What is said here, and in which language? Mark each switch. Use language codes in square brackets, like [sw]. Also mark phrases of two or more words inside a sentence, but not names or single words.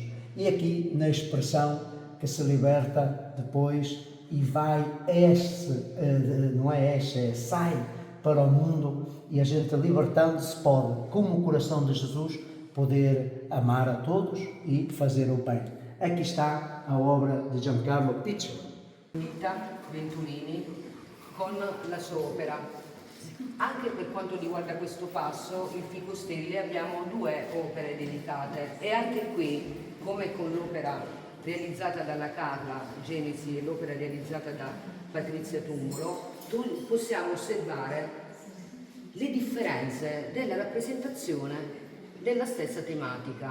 [pt] E aqui na expressão que se liberta depois e vai, sai para o mundo e a gente libertando-se pode, como o coração de Jesus, poder amar a todos e fazer o bem. Aqui está a obra di Giancarlo Piccioni. [it] Rita Venturini con la sua opera. Anche per quanto riguarda questo passo, il Fico Stelle, abbiamo due opere dedicate e anche qui, come con l'opera realizzata dalla Carla Genesi e l'opera realizzata da Patrizia Tumulo, possiamo osservare le differenze della rappresentazione della stessa tematica.